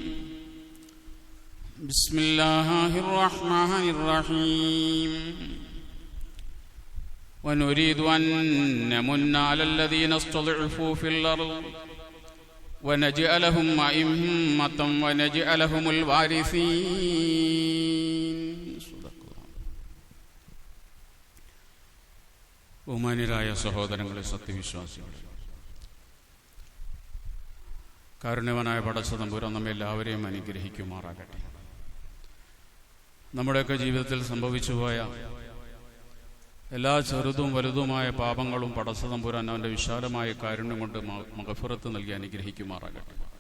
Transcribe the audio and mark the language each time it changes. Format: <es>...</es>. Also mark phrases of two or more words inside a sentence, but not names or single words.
<ar>بسم الله الرحمن الرحيم. ونريد أن نمن على الذين استضعفوا في الأرض ونجعلهم أئمة ونجعلهم الوارثين.</ar> <ml>ബഹുമാന്യരായ സഹോദരങ്ങളെ, സത്യവിശ്വാസികളെ, കാരുണ്യവാനായ പടച്ച തമ്പുരാൻ നമ്മെ എല്ലാവരെയും അനുഗ്രഹിക്കുമാറാകട്ടെ. നമ്മുടെയൊക്കെ ജീവിതത്തിൽ സംഭവിച്ചു പോയ എല്ലാ ചെറുതും വലുതുമായ പാപങ്ങളും പടച്ച തമ്പുരാൻ അവൻ്റെ വിശാലമായ കാരുണ്യം കൊണ്ട് മഗ്ഫിറത്ത് നൽകി അനുഗ്രഹിക്കുമാറാകട്ടെ.</ml>